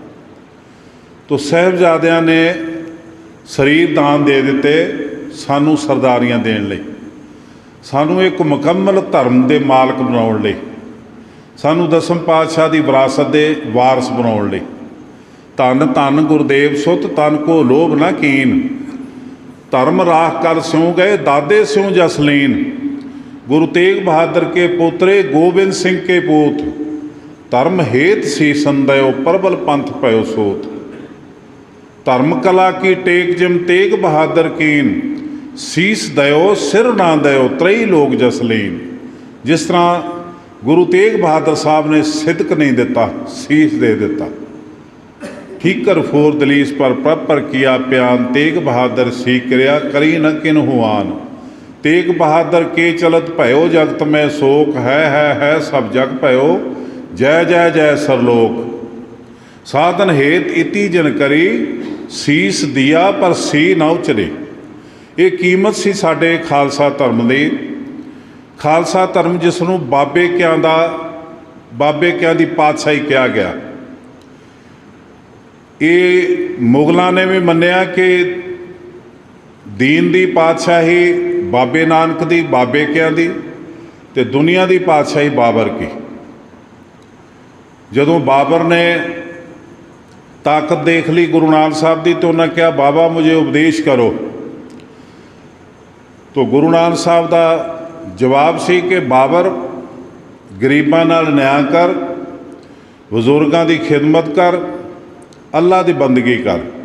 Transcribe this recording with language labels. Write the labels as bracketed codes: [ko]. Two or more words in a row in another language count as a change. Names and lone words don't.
[pa] ਤੋ ਸਾਹਿਬਜ਼ਾਦਿਆਂ ਨੇ ਸ਼ਰੀਰ ਦਾਨ ਦੇ ਦਿੱਤੇ ਸਾਨੂੰ ਸਰਦਾਰੀਆਂ ਦੇਣ ਲਈ, ਸਾਨੂੰ ਏਕ ਮੁਕੰਮਲ ਧਰਮ ਕੇ ਮਾਲਕ ਬਣਾਉਣ ਲਈ, ਸਾਨੂੰ ਦਸਮ ਪਾਤਸ਼ਾਹ ਕੀ ਵਿਰਾਸਤ ਕੇ ਵਾਰਸ ਬਣਾਉਣ ਲਈ। [bra] धन धन गुरदेव सुत तन को लोभ ना कीन, धर्म राख कर स्यों गए दादे स्यों जसलीन। गुरु तेग बहादुर के पोतरे गोबिंद सिंह के पूत। धर्म हेत सीसन दयो प्रबल पंथ पयो सोत। धर्म कला की टेक जिम तेग बहादुर कीन। सीस दयो सिर ना दयो त्रई लोग जसलीन। [pa] ਜਿਸ ਤਰ੍ਹਾਂ ਗੁਰੂ ਤੇਗ ਬਹਾਦਰ ਸਾਹਿਬ ਨੇ ਸਿਦਕ ਨਹੀਂ ਦਿੱਤਾ, ਸੀਸ ਦੇ ਦਿੱਤਾ। [bra] ठीकर फोर दलीस पर प्रभ पर किया प्यान। तेग बहादुर सीकरिया करी न किन हुआन। तेग बहादुर के चलत भयो जगत में शोक। है सब जग भयो जय जय जय सरलोक। साधन हेत इति जिन करी सीस दिया पर सी न उचरे। [pa] ਇਹ ਕੀਮਤ ਸੀ ਸਾਡੇ ਖ਼ਾਲਸਾ ਧਰਮ ਦੀ। ਖ਼ਾਲਸਾ ਧਰਮ ਜਿਸਨੂੰ ਬਾਬੇ ਕਿਆਂ ਦੀ ਪਾਤਸ਼ਾਹੀ ਕਹਾ ਗਿਆ। ਇਹ ਮੁਗ਼ਲਾਂ ਨੇ ਭੀ ਮੰਨਿਆ ਕਿ ਦੀਨ ਦੀ ਪਾਤਸ਼ਾਹੀ ਬਾਬੇ ਨਾਨਕ ਦੀ, ਬਾਬੇ ਕਿਆਂ ਦੀ, ਤੇ ਦੁਨੀਆ ਦੀ ਪਾਤਸ਼ਾਹੀ ਬਾਬਰ ਕੀ। [hi] जदों बाबर ने ताकत देख ली गुरु नानक साहब की, तो उन्हें कहा बाबा मुझे उपदेश करो। [pa] ਤੋ ਗੁਰੂ ਨਾਨਕ ਸਾਹਿਬ ਕਾ ਜਵਾਬ ਸੀ ਕਿ ਬਾਬਰ ਗ਼ਰੀਬਾਂ ਨਾਲ ਨਿਆਂ ਕਰ, ਬਜ਼ੁਰਗਾਂ ਕੀ ਖ਼ਿਦਮਤ ਕਰ, ਅੱਲ੍ਹਾ ਕੀ ਬੰਦਗੀ ਕਰ।